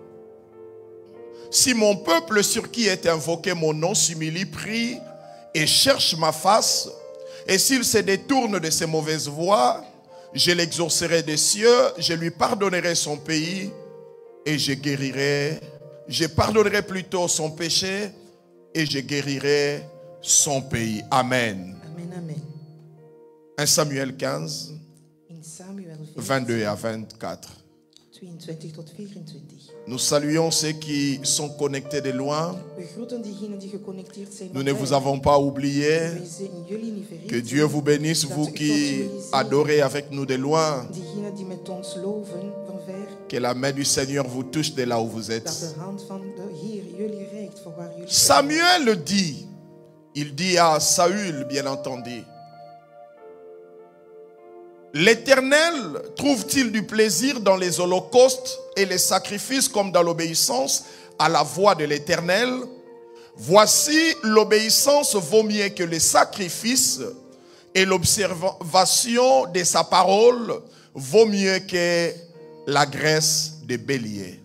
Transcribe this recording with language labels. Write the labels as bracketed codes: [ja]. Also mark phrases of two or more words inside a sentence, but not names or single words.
[fr] Si mon peuple sur qui est invoqué mon nom s'humilie, prie et cherche ma face, et s'il se détourne de ses mauvaises voies, je l'exaucerai des cieux, je lui pardonnerai son pays et je pardonnerai plutôt son péché et je guérirai son pays. Amen. Amen, amen. 1 Samuel 15, [nl] In Samuel [fr] 22 à 24. [nl] 22 tot 24. [fr] Nous saluons ceux qui sont connectés de loin. [nl] We groeten diegenen die geconnecteerd zijn. [fr] Nous [nl] met [fr] ne [nl] mij. [fr] vous avons pas oublié. [nl] Wij zijn jullie niet vergeten. [fr] Que Dieu vous bénisse, vous qui adorez avec nous de loin. [nl] Diegenen die met ons loven van ver. [fr] Que la main du Seigneur vous touche de là où vous [nl] Dat [fr] êtes. [nl] de hand van de Heer jullie reikt van waar jullie [fr] Samuel le dit. Il dit à Saül, bien entendu. L'Éternel trouve-t-il du plaisir dans les holocaustes et les sacrifices comme dans l'obéissance à la voix de l'Éternel? Voici, l'obéissance vaut mieux que les sacrifices et l'observation de sa parole vaut mieux que la graisse des béliers.